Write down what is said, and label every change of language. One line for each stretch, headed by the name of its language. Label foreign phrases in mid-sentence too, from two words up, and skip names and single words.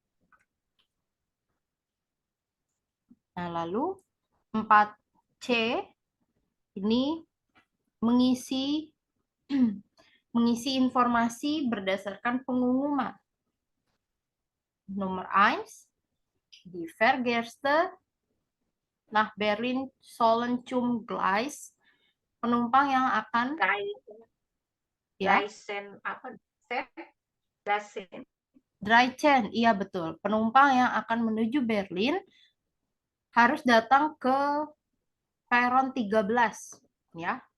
Indonesian: Nah, lalu 4C ini mengisi informasi berdasarkan pengumuman. Nomor 1,
German: die Fahrgäste nach Berlin sollen zum Gleis.
Indonesian: Penumpang yang akan Dreizehn, iya betul. Penumpang yang akan menuju Berlin harus datang ke peron 13, ya.